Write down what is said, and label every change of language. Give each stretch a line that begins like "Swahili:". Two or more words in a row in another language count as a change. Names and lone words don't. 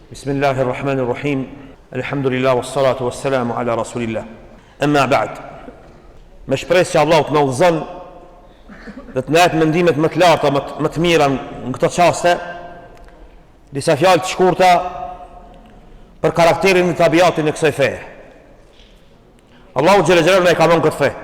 Arabic: بسم الله الرحمن الرحيم. الحمد لله والصلاة والسلام على رسول الله. أما بعد.
Albanian: Me shpresë që Allah të na udhëzon dhe të na jap mendimet më të larta, më të mira në këtë çaste, disa fjalë të shkurta për karakterin dhe tabiatin e kësaj feje.
Arabic: الله جل جلاله
Albanian: na e ka dhënë këtë fe.